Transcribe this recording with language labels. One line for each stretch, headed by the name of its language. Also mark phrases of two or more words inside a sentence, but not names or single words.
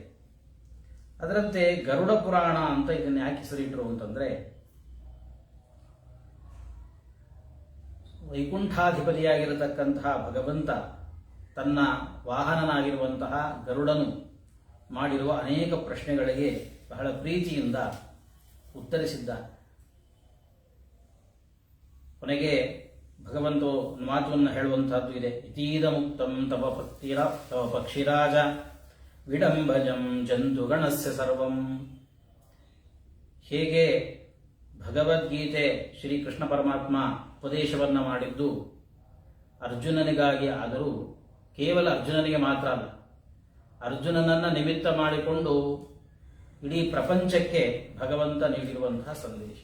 Kannada: ಅದರಂತೆ ಗರುಡ ಪುರಾಣ ಅಂತ ಇದನ್ನು ಯಾಕೆ ಹೆಸರಿಟ್ಟರು ಅಂತಂದರೆ, ವೈಕುಂಠಾಧಿಪತಿಯಾಗಿರತಕ್ಕಂತಹ ಭಗವಂತ ತನ್ನ ವಾಹನನಾಗಿರುವಂತಹ ಗರುಡನು ಮಾಡಿರುವ ಅನೇಕ ಪ್ರಶ್ನೆಗಳಿಗೆ ಬಹಳ ಪ್ರೀತಿಯಿಂದ ಉತ್ತರಿಸಿದ್ದಾನೆ. ಕೊನೆಗೆ ಭಗವಂತ ಮಾತನ್ನು ಹೇಳುವಂತಹದ್ದು ಇದೆ.
Sanskrit: ಇತೀದ ಮುಕ್ತಂ ತವ ಭಕ್ತಿರ ತವ ಪಕ್ಷಿರಾಜ ವಿಡಂಬಜಂ ಜಂತುಗಣಸ್ಯ ಸರ್ವಂ.
Kannada: ಹೇಗೆ ಭಗವದ್ಗೀತೆ ಶ್ರೀಕೃಷ್ಣ ಪರಮಾತ್ಮ ಉಪದೇಶವನ್ನು ಮಾಡಿದ್ದು ಅರ್ಜುನನಿಗಾಗಿ ಆದರೂ ಕೇವಲ ಅರ್ಜುನನಿಗೆ ಮಾತ್ರ ಅಲ್ಲ, ಅರ್ಜುನನನ್ನು ನಿಮಿತ್ತ ಮಾಡಿಕೊಂಡು ಇಡೀ ಪ್ರಪಂಚಕ್ಕೆ ಭಗವಂತ ನೀಡಿರುವಂತಹ ಸಂದೇಶ.